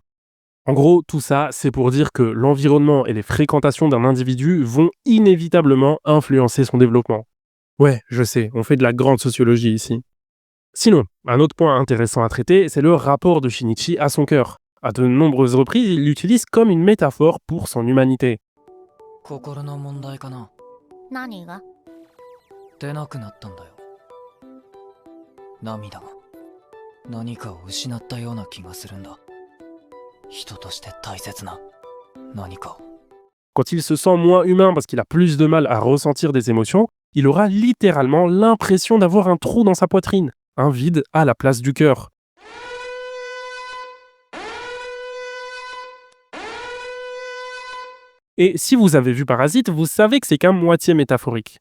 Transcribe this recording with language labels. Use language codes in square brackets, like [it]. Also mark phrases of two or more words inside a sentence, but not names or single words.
[fr] En gros, tout ça, c'est pour dire que l'environnement et les fréquentations d'un individu vont inévitablement influencer son développement. Ouais, je sais, on fait de la grande sociologie ici. Sinon, un autre point intéressant à traiter, c'est le rapport de Shinichi à son cœur. À de nombreuses reprises, il l'utilise comme une métaphore pour son humanité. [ja] 心の問題かな。何が？出なくなったんだよ。涙が何かを失ったような気がするんだ。人として大切な何かを。 [fr] Quand il se sent moins humain parce qu'il a plus de mal à ressentir des émotions, il aura littéralement l'impression d'avoir un trou dans sa poitrine, un vide à la place du cœur. Et si vous avez vu Parasite, vous savez que c'est qu'à moitié métaphorique.